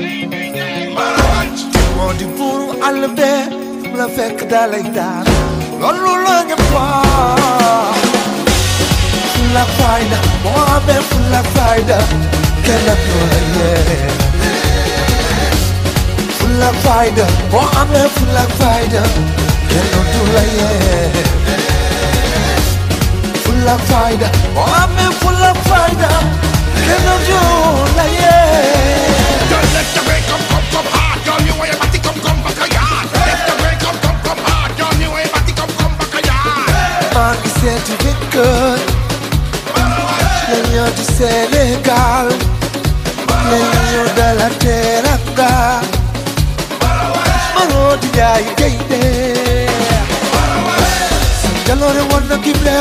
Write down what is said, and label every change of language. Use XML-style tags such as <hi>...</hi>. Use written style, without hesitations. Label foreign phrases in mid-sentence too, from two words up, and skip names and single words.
<wo>moo di buuru àll bee fu la fekk dalay daan loolu la ñëpp wax fulla fayda moo amee fulla fayda kenn du la yee fulla fayda moo amee fulla fayda kenn du la yee fulla fayda moo amee fulla fayda kenn du la yee.</wo> <en>Don't let the way come hard, don't you worry about it come back a yard. Let the way come hard, don't you worry about it come back a yard.</en> <wo>maa ngi seeti jëkkër la ñoo di Sénégal la ñoo dala teranga maroo di jaay gaynde sa jaloore woon na kim leew</wo>